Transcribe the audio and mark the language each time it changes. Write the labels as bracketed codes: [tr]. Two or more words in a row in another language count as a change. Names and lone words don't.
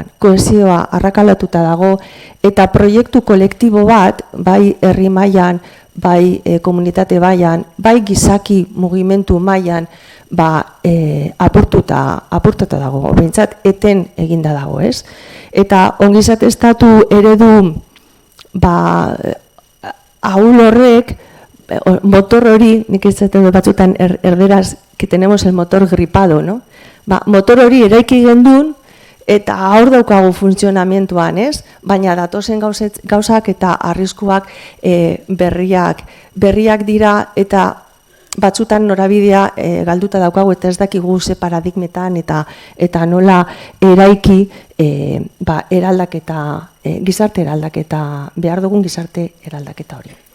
[eu] Kohesioa arrakalatuta dago eta proiektu kolektibo bat, bai herri mailan, bai komunitate mailan, bai gizaki mugimendu mailan, apurtuta dago, behintzat eten eginda dago, ez? Eta ongizate estatu eredu ahul horrek, motor hori, nik izaten batzutan erderaz, [es] que tenemos el motor gripado, no? [eu] Motor hori eraiki gendun, eta hor daukagu funtzionamentuan, ez? Baina datozen gauzak eta arriskuak berriak dira, eta batzutan norabidea galduta daukagu, eta ez dakigu ze paradigmetan, eta nola eraiki eraldaketa, gizarte eraldaketa, behar dugun gizarte eraldaketa hori.